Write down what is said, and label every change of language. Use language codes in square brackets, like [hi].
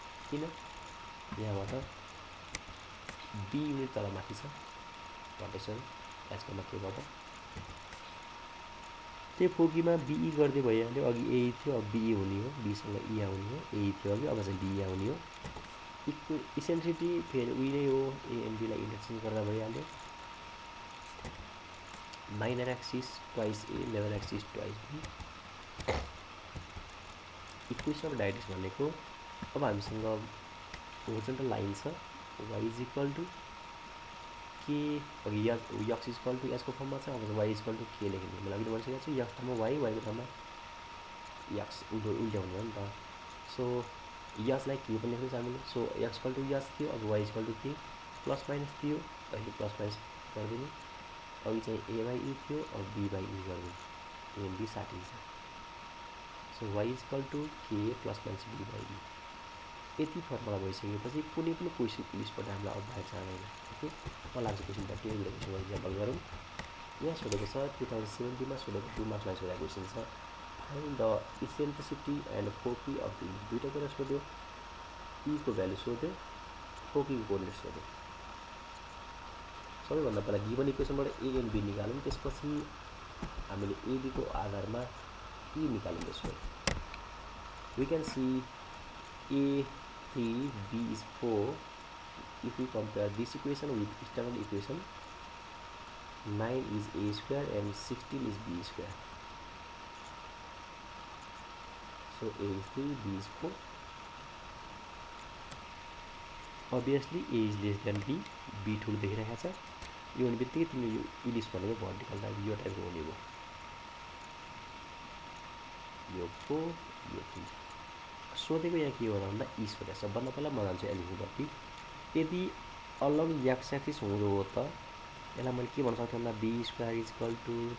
[ne] किन यहाँबाट be unit तलमाथि छ भर्टेक्सहरू एच कमा केबाट, त्यो फोकीमा बिई गर्दै भइहाल्यो। अघि ए थियो अब बिई हुने हो, बीसँग ई आउने हो, ए थियो अघि अब चाहिँ बिई आउने हो। इसेन्ट्रिसिटी फेरि उही नै हो, ए एन्ड बीलाई इन्टरचेन्ज गर्दा भइहाल्यो। [en] Minor axis twice A, major axis twice B. [ne] Equation of डाइरेक्ट्रिक्स भनेको अब हामीसँग होरिजन्टल लाइन छ, वाइ इज इक्वल टु के, अघि यक्स इज इक्वल टु यसको फर्ममा छ, अब वाइ इज इक्वल टु के लेख्ने। मैले अघि भनिसकेको छु यक्स ठाउँमा वाइ, वाइको ठाउँमा यक्स उल्ट्याउने हो नि त। सो यसलाई के पनि लेख्दैछ हामीले। सो एक्स इक्वल टु यस थियो, अब वाइ इज इक्वल टु के प्लस माइनस थियो, अहिले प्लस माइनस गरिदिने। अघि चाहिँ ए बाई ई थियो, अब बी बाई ई गरिदिने, A and be साटिन्छ। [en] So y is equal to k plus minus b by e. [ne] यति फर्मुला भइसकेपछि कुनै पनि क्वेसन लिस्टबाट हामीलाई अब बाहिर जाँदैन। ओके, म लाग्छ क्वेसन त केही लेख्छु, इक्जाम्पल गरौँ। यहाँ सोधेको छ 2070मा सोधेको 2 मार्क्समा सोधेको क्वेसन छ, find the eccentricity and foci of the, दुईवटा कुरा सोध्यो, ईको भ्यालु सोध्यो, फोकीको कोअर्डिनेट सोध्यो। सबैभन्दा पहिला गिभन इक्वेसनबाट ए एन्ड बी निकालौँ, त्यसपछि हामीले एबीको आधारमा ई निकालौँ। [en] त्यसको we can see A 3 B is 4 if we compare this equation with standard equation 9 is a square and 16 is b square. So a is 3 b is 4. Obviously a is less than b, b [ne] ठुलो देखिरहेको छ। यो हुने बित्तिकै तिमीले यो ellipse भनेको vertical type यो टाइपको हुने भयो यो 4 यो 3 सोधेको यहाँ के हो भन्दा ई सोधेको छ भन्दा पहिला म जान्छु एलिमेन्टपट्टि यदि अलङ एक्स एक्सिस हुँदो हो त यसलाई मैले के भन्न सक्थेँ भन्दा be square is equal to